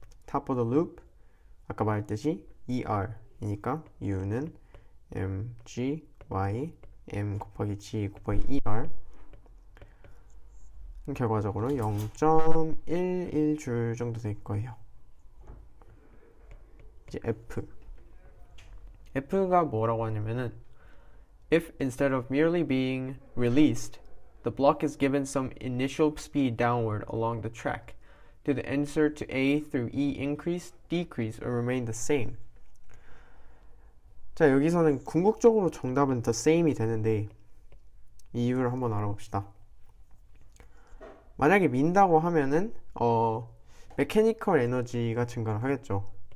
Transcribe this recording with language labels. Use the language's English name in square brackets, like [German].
[English] top of the loop [Korean] 아까 말했듯이 ER이니까 U는 mg y m 곱하기 g 곱하기 ER 결과적으로 0.11줄 정도 될 거예요. 이제 F가 뭐라고 하냐면은 [English] if instead of merely being released, the block is given some initial speed downward along the track, do the answer to A through E increase, decrease, or remain the same? [Korean] 자, 여기서는 궁극적으로 정답은 [English] the same [Korean] 이 되는데 이유를 한번 알아봅시다. 만약에 민다고 하면은 메케니컬 에너지가 증가를 하겠죠.